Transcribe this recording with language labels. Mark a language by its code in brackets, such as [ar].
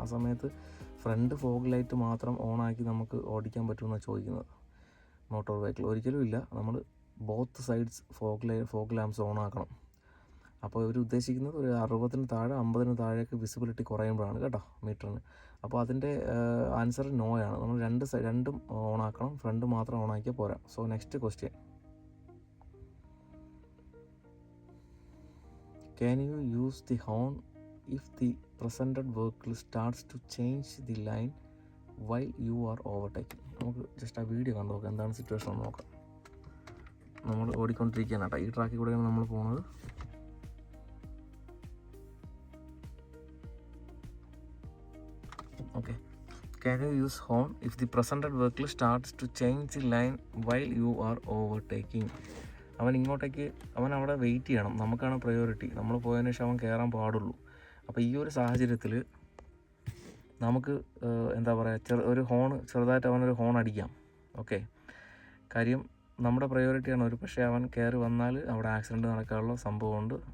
[ml] ആ സമയത്ത് front fog light മാത്രം ഓണാക്കി നമുക്ക് ഓടിക്കാൻ പറ്റുമെന്നാണ് ചോദിക്കുന്നത് മോട്ടോർ വെഹിക്കിൾ. ഒരിക്കലും ഇല്ല, നമ്മൾ both sides fog lamps on ആക്കണം. അപ്പോൾ ഇവർ ഉദ്ദേശിക്കുന്നത് ഒരു 60-ന് താഴെ 50-ന് താഴേക്ക് വിസിബിലിറ്റി കുറയുമ്പോഴാണ് കേട്ടോ മീറ്ററിന്. അപ്പോൾ അതിൻ്റെ ആൻസർ നോ ആണ്. നമ്മൾ രണ്ടും ഓൺ ആക്കണം, ഫ്രണ്ട് മാത്രം ഓൺ ആക്കിയാൽ പോരാ. [en] So next question, can you use the horn if the presented vehicle starts to change the line while you are overtaking? [ml] നമുക്ക് ജസ്റ്റ് ആ വീഡിയോ കണ്ടു നോക്കാം, എന്താണ് സിറ്റുവേഷൻ എന്ന് നോക്കാം. നമ്മൾ ഓടിക്കൊണ്ടിരിക്കുകയാണ് കേട്ടോ, ഈ ട്രാക്കിൽ കൂടെയാണ് നമ്മൾ പോകുന്നത്. [en] Okay, can you use horn if the presented vehicle starts to change the line while you are overtaking? [ml] അവൻ അവിടെ വെയിറ്റ് ചെയ്യണം, നമുക്കാണ് പ്രയോറിറ്റി. നമ്മൾ പോയതിനു ശേഷം അവൻ കയറാൻ പാടുള്ളൂ. അപ്പോൾ ഈ ഒരു സാഹചര്യത്തിൽ നമുക്ക് എന്താ പറയുക, ഒരു ചെറുതായിട്ട് അവനൊരു ഹോൺ അടിക്കാം. ഓക്കെ, കാര്യം നമ്മുടെ പ്രയോറിറ്റിയാണ്. പക്ഷേ അവൻ കയറി വന്നാൽ അവിടെ ആക്സിഡൻറ്റ് നടക്കാനുള്ള സംഭവമുണ്ട്.